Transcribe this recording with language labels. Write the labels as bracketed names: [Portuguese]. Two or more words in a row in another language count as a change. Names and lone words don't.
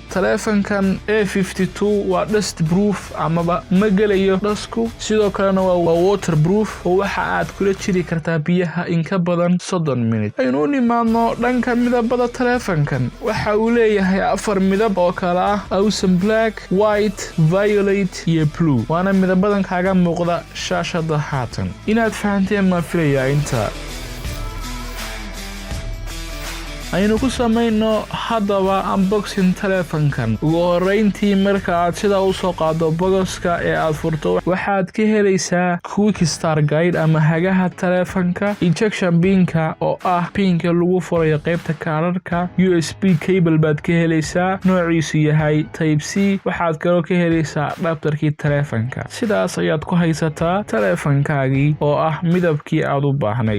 [Somali] taleefankan A52 waa [English] dust proof [Somali] amaba ma gelayo dhasku sidoo kalena waa waterproof oo waxa aad kula jiri kartaa biyaha in ka badan 30 minute aynu nimaadno dhanka midabada taleefankan waxa uu leeyahay 4 midab oo kala ah [English] awesome black white violet [Somali] iyo blue waana midabadan kaaga muuqda shaashada haatan inaad fahanteen ma filayaa inta aynu ku samayno haddaba unboxing taleefankan. ugu horeyntii marka aad sida u soo qaado bogoska ee aad furto waxaad ka helaysaa [English] quick start guide [Somali] ama hagaha taleefanka, [English] injection pinka [Somali] oo ah pinka lagu furayo qaybta kaararka, [English] USB cable [Somali] baad ka helaysaa noociisu yahay [English] type C, [Somali] waxaad kaloo ka helaysaa adapterkii taleefanka. sidaas ayaad ku haysataa taleefankaagii oo ah midabkii aad u baahnayd.